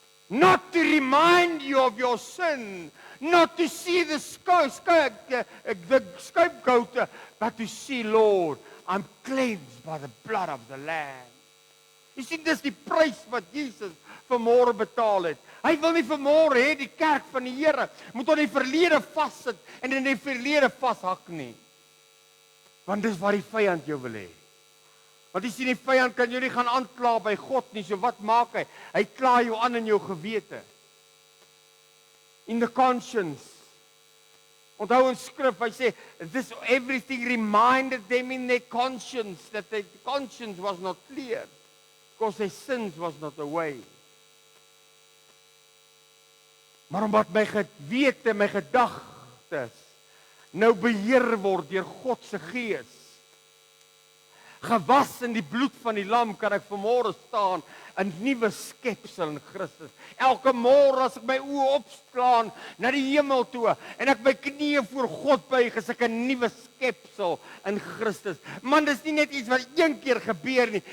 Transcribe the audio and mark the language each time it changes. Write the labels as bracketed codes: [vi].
[en] Not to remind you of your sin, not to see the scapegoat, but to see, Lord, I'm cleansed by the blood of the Lamb. [af] Jy sien, dis die prys wat Jesus vanmôre betaal het. Hy wil nie vanmôre hê die kerk van die Here moet op die verlede vassit en in die verlede vashak nie. Want dis wat die vyand jou wil hê. Want jy sien, die vyand kan jou nie gaan aankla by God nie, so wat maak hy? Hy kla jou aan in jou gewete. [en] In the conscience. [af] Onthou in skrif, hy sê, [en] this everything reminded them in their conscience, that their conscience was not clear, because their sins was not away. [af] Maar omdat my gewete, my gedagtes, nou beheer word deur God se Gees, gewas in die bloed van die lam, kan ek vanmôre staan, 'n nuwe skepsel in Christus. Elke môre as ek my oë opslaan na die hemel toe en ek my knieë voor God buig, is ek 'n nuwe skepsel in Christus. Man, dis nie net iets wat een keer gebeur nie.